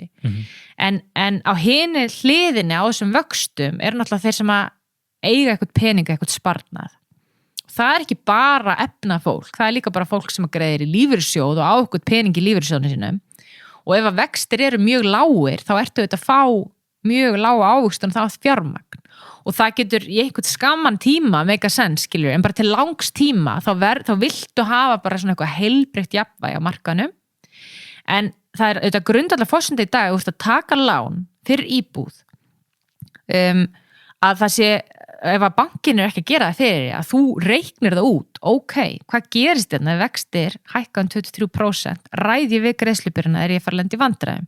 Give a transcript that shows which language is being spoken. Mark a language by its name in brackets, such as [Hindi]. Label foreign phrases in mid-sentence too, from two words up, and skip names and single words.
[Icelandic] En á hinu hliðinni á þessum vöxtum er náttúrulega þeir sem að eiga eitthvað peninga, eitthvað sparnað. Það er ekki bara efnafólk, það er líka bara fólk sem greiðir í lífeyrissjóð og á eitthvað pening í lífeyrissjóðinu sínum. Og ef að vextir eru mjög lágir, þá ertu auðvitað að fá mjög lága ávöxtun þá fjármagn. Og það getur í einhvern skamman tíma [English] make a sense, [Icelandic] skilur, en bara til langs tíma þá viltu hafa bara svona eitthvað heilbrigt jafnvægi á markanum. En það er auðvitað grundvallar forsenda í dag að taka lán fyrir íbúð. Að það sé, ef að bankin er ekki að gera það fyrir að þú reiknir það út, hvað gerist þetta ef vextir hækka 23%, ræði við greiðslubyrjuna þegar ég fara að lenda í vandræðum.